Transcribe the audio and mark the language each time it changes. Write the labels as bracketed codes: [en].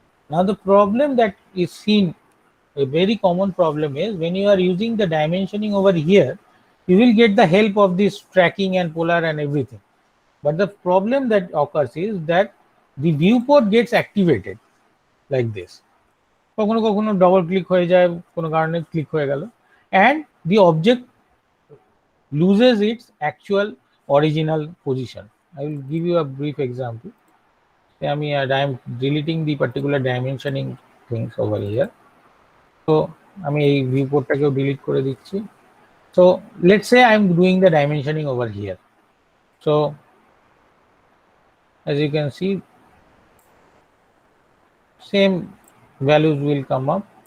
[en] Now the problem that is seen, a very common problem is when you are using the dimensioning over here, you will get the help of this tracking and polar and everything. But the problem that occurs is that the viewport gets activated like this. [bn] কখনো কখনো double click হয়ে যায়, কোনো কারণে click হয়ে গেল, [en] and the object loses its actual original position. I will give you a brief example. I am deleting the particular dimensioning things over here. [bn] So আমি এই ভিউপোর্টটাকেও ডিলিট করে দিচ্ছি। [en] So let's say I am doing the dimensioning over here. So as you can see, same values will come up.